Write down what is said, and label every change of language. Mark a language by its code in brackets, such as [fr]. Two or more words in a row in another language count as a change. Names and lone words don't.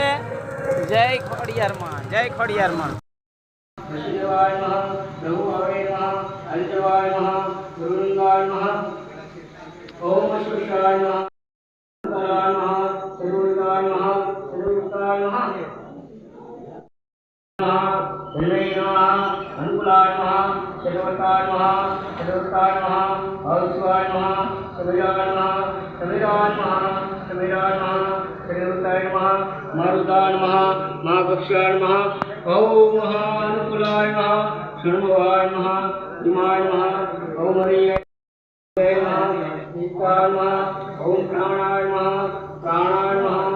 [gu] જય ખોડિયારમાં, જય ખોડિયારમાં। [sa] દેવાય નમઃ પ્રભુવાય નમઃ અંતવાય નમઃ ગુરુલિંગાય નમઃ ઓમ શિવાય નમઃ અંતરાય નમઃ ગુરુલિંગાય નમઃ ગુરુલિંગાય નમઃ अनुकूलाय नमः सर्वताय नमः सर्वताय नमः औषवाय नमः समीराय नमः समीराय नमः समीराय नमः सर्वताय नमः मारुताय नमः महाकक्षाय नमः ओम अनुकूलाय नमः शरणवाय नमः दिमाय नमः ओम हरिये नमः ओम प्राणाय नमः प्राणाय